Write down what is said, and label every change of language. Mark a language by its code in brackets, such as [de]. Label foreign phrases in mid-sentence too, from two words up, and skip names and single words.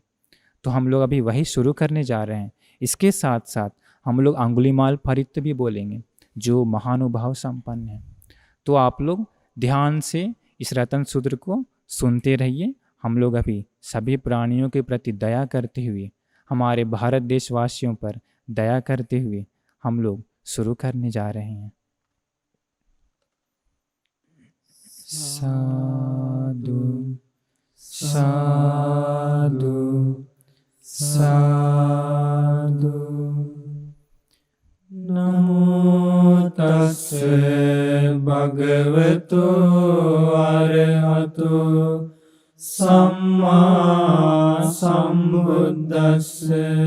[hi] तो हम लोग अभी वही शुरू करने जा रहे हैं। इसके साथ साथ हम लोग अंगुलीमाल फरित भी बोलेंगे जो महानुभाव संपन्न है। तो आप लोग ध्यान से इस रतन सूत्र को सुनते रहिए। हम लोग अभी सभी प्राणियों के प्रति दया करते हुए, हमारे भारत देशवासियों पर दया करते हुए हम लोग शुरू करने जा रहे हैं। साधु साधु साधु। [pi] नमो तस्से भगवतो अरहतो सम्मा सम्बुद्दस्से।